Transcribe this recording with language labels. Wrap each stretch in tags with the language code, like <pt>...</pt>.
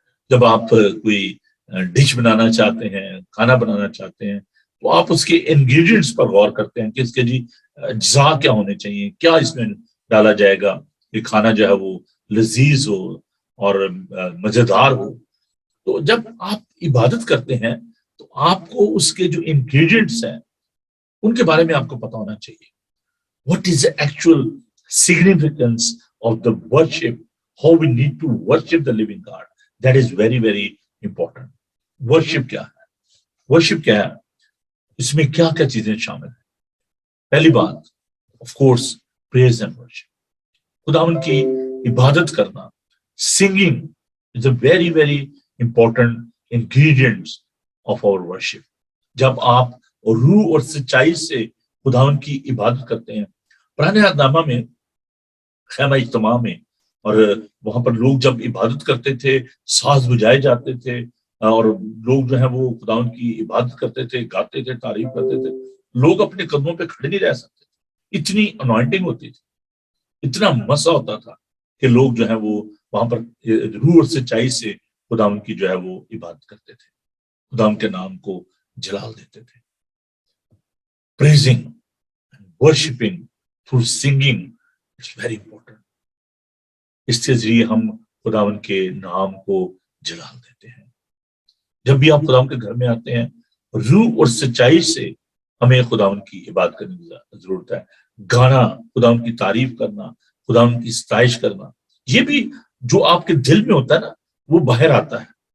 <ur>جب آپ کوئی ڈش بنانا چاہتے ہیں، کھانا بنانا چاہتے ہیں، تو آپ اس کے انگریڈینٹس پر غور کرتے ہیں کہ اس کے اجزاء کیا ہونے چاہیے، کیا اس میں ڈالا جائے گا کہ کھانا جو ہے وہ لذیذ ہو اور مزیدار ہو. تو جب آپ عبادت کرتے ہیں تو آپ کو اس کے جو انگریڈینٹس ہیں ان کے بارے میں آپ کو پتا ہونا چاہیے.</ur> <en>What is the actual significance of the worship? How we need to worship the living God? That is very, very important.</en> <ur>Worship کیا ہے؟ Worship کیا ہے؟ اس میں کیا کیا چیزیں شامل ہیں؟ پہلی بات</ur> <en>of course praise and worship.</en> <ur>خداوند کی عبادت کرنا،</ur> <en>singing is a very, very important ingredients of our worship.</en> <ur>جب آپ روح اور سچائی سے خداوند کی عبادت کرتے ہیں. پرانے عہد نامہ میں خیمہ اجتماع میں اور وہاں پر لوگ جب عبادت کرتے تھے، ساز بجائے جاتے تھے اور لوگ جو ہے وہ خداوند کی عبادت کرتے تھے، گاتے تھے، تعریف کرتے تھے. لوگ اپنے قدموں پہ کھڑے نہیں رہ سکتے تھے، اتنی انوائنٹنگ ہوتی تھی، اتنا مسا ہوتا تھا کہ لوگ جو ہے وہ وہاں پر روح اور سچائی سے خداوند کی جو ہے وہ عبادت کرتے تھے، خداوند کے نام کو جلال دیتے تھے.</ur> <en>Praising and worshiping through singing, it's very important.</en> <ur>اس کے ذریعے ہم خداوند کے نام کو جلال دیتے ہیں. جب بھی آپ خداوند کے گھر میں آتے ہیں، روح اور سچائی سے ہمیں خداوند کی عبادت کرنے کی ضرورت ہے. گانا، خداوند کی تعریف کرنا، خداوند کی ستائش کرنا، یہ بھی جو آپ کے دل میں ہوتا ہے نا وہ باہر آتا ہے.</ur>